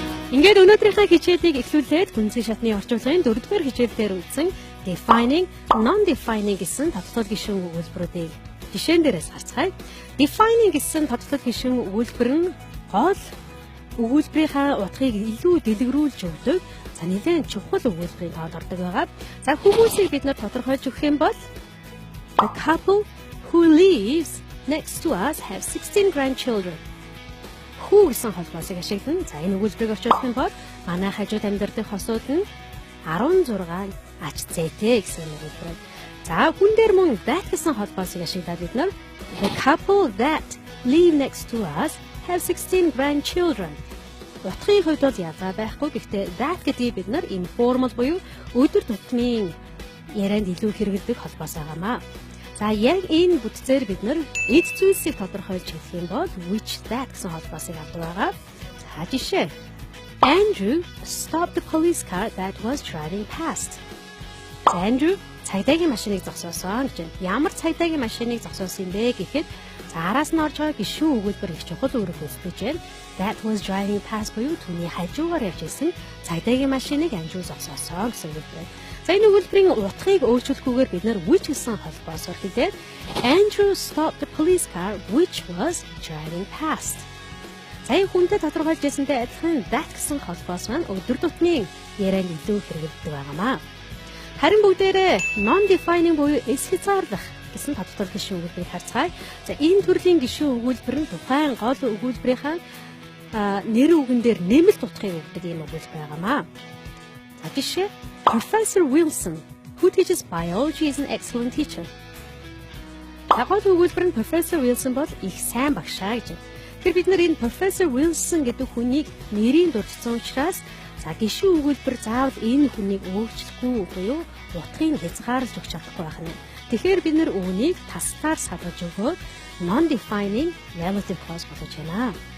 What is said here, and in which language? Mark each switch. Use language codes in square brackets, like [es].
[mn] Ингээд өнөөдрийнхээ хичээлийг эхлүүлээд гүнзгий шатны орчуулгын 4-р хичээл дээр үзсэн defining, non-defining гэсэн тодотгол гишүүн өгүүлбэрүүдийг жишээн дээрээс харцгаая. Defining гэсэн тодотгол гишүүн өгүүлбэр нь гол өгүүлбэрийнхаа утгыг илүү дэлгэрүүлж өгдөг. За нэлээд чухал өгүүлбэрийн тоонд ордог байгаа. За хүмүүсийг бид нар тодорхойлж өгөх юм бол [en] the couple who lives next to us have 16 grandchildren. [mn] Хүү гэсэн холбоосыг ашиглан за энэ өгүүлбэрийг орчуулах юм бол манай хажууд амьдардаг хосууд нь 16 ач зээтэй гэсэн өгүүлбэр. За хүн дээр мөн [en] that [mn] гэсэн холбоосыг ашиглаад бид нар [en] the couple that live next to us have 16 grandchildren. [mn] Утгын хувьд бол ялгаа байхгүй. Гэхдээ that гэдгийг бид нар informal буюу өдөр тутмын ярианд илүү хэрэглэдэг холбоос байгаамаа. За яг энэ бүтцээр бид нар эд зүйлсийг тодорхойлж хэлэх юм бол which that гэсэн холбоосыг авдаг байгаа. За жишээ. [en] Andrew stopped the police car that was driving past. [mn] Andrew цагдаагийн машиныг зогсоосон гэж байна. Ямар цагдаагийн машиныг зогсоосон бэ гэхэд араас нь орж байгаа гишүүн өгүүлбэр их чухал үүрэг үүсгэж байна. [en] That was driving past [mn] буюу түүний хажуугаар явж исэн цагдаагийн машиныг Andrew зогсоосон гэсэн үг байна. За энэ өгүүлбэрийн утгыг өөрчлөхгүйгээр бид нар which гэсэн холбоосоор хэлээд [en] Andrew stopped the police car which was driving past. [mn] За энэ хүнтэй тодорхойлж ирсэнтэй адилхан that гэсэн холбоос маань өдөр тутмын ярианд илүү хэрэглэдэг байгаамаа. Харин бүгдээрээ non-defining буюу эс хязгаарлах гэсэн тодтол гишүүн өгүүлбэрийг харцгаая. За энэ төрлийн гишүүн өгүүлбэр нь тухайн гол өгүүлбэрийнхаа нэр үгэн дээр нэмэлт утгыг өгдөг юм өгүүлбэр байгаамаа. За жишээ [en] Professor Wilson, who teaches biology, is an excellent teacher. [mn] Гол өгүүлбэр нь Professor Wilson бол их сайн багшаа гэж. Тэгэхээр бид нар энэ Professor Wilson гэдэг хүнийг нэрийн дурдсан учраас за гишүүн өгүүлбэр заавал энэ хүнийг өөрчлөхгүй буюу утгыг хязгаарлаж өгч чадахгүй байх нь. Тэгэхээр бид нар үүнийг тасгаар садгаж өгөөд non-defining relative clause болгож байна.